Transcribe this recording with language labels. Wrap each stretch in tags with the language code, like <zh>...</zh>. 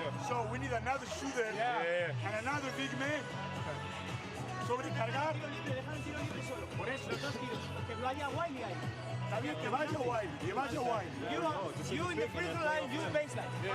<en>So we need another shooter and another big man.</en> <es>Sobrecargar. Por eso, que vaya Wiley ahí. Está bien, que vaya Wiley, que vaya Wiley.</es> <en>You in the free throw line, you baseline.</en>